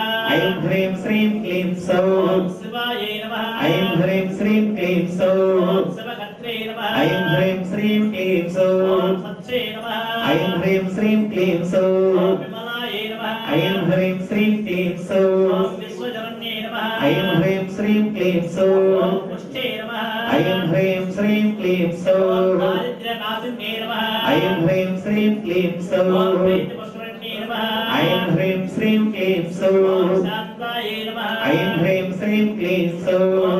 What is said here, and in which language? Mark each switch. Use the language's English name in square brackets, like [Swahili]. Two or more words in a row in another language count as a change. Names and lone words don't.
[Sanskrit] ఐం హ్రీం శ్రీం క్లీం సౌః. ఓం శివాయే నమః. ఐం హ్రీం శ్రీం క్లీం సౌః. ఓం శివకత్రే నమః. ఐం హ్రీం శ్రీం క్లీం సౌః. ఓం సత్సే నమః. ఐం హ్రీం శ్రీం క్లీం సౌః. ఓం విమలాయే నమః. ఐం హ్రీం శ్రీం క్లీం సౌః. क्लीं सौः पुष्टे नमः ऐं ह्रीं श्रीं क्लीं सौः दारिद्र्यनाशिन्ये नमः ऐं ह्रीं श्रीं क्लीं सौः प्रीतिपुष्करिण्ये नमः ऐं ह्रीं श्रीं क्लीं सौः शान्ताये नमः ऐं ह्रीं श्रीं क्लीं सौः